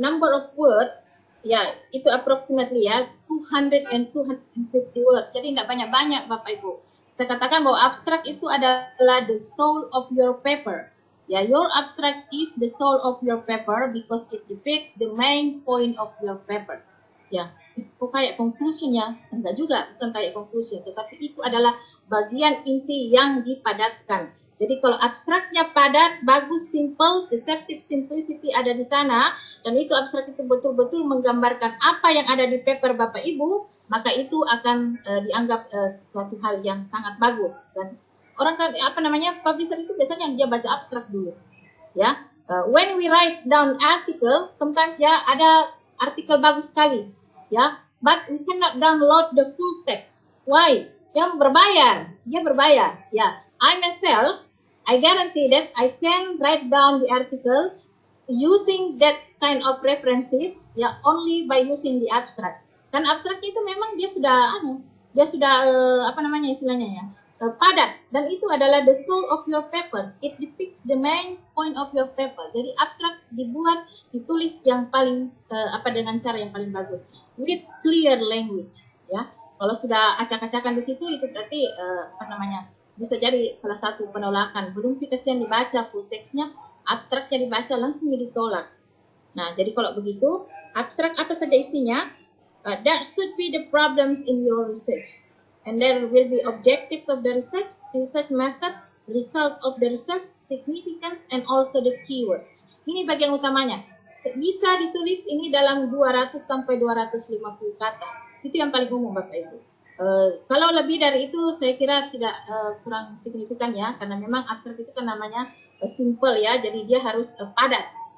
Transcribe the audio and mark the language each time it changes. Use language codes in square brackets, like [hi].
[en] Number of words ya itu approximately ya 200 and 250 words. [id] Jadi tidak banyak-banyak Bapak Ibu. Saya katakan bahwa abstrak itu adalah [en] the soul of your paper. Ya, your abstract is the soul of your paper because it depicts the main point of your paper. [id] Ya, kok kayak conclusion ya? Enggak juga, bukan kayak conclusion, tetapi itu adalah bagian inti yang dipadatkan. Jadi kalau abstraknya padat, bagus, simple, deceptive simplicity ada di sana, dan itu abstrak itu betul-betul menggambarkan apa yang ada di paper Bapak Ibu, maka itu akan dianggap sesuatu hal yang sangat bagus. Dan orang publisher itu biasanya dia baca abstrak dulu. [en] Ya, when we write down article, sometimes [id] ya ada artikel bagus sekali, ya, [en] but we cannot download the full text. Why? [id] Dia berbayar, ya. [en] I myself, I guarantee that I can write down the article using that kind of references ya only by using the abstract. [id] Kan abstrak itu memang dia sudah apa namanya istilahnya ya, padat, dan itu adalah [en] the soul of your paper. It depicts the main point of your paper. [id] Jadi abstrak dibuat, ditulis yang paling dengan cara yang paling bagus [en] with clear language [id] ya. Kalau sudah acak-acakan di situ itu berarti bisa jadi salah satu penolakan. Belum kasihan dibaca full teksnya, abstraknya dibaca langsung ditolak. Nah, jadi kalau begitu, abstrak apa saja isinya, [en] that should be the problems in your research. And there will be objectives of the research method, result of the research, significance, and also the keywords. [id] Ini bagian utamanya. Bisa ditulis ini dalam 200 sampai 250 kata. Itu yang paling umum Bapak Ibu. Kalau lebih dari itu saya kira tidak kurang signifikan ya, karena memang abstrak itu kan namanya simple ya, jadi dia harus padat.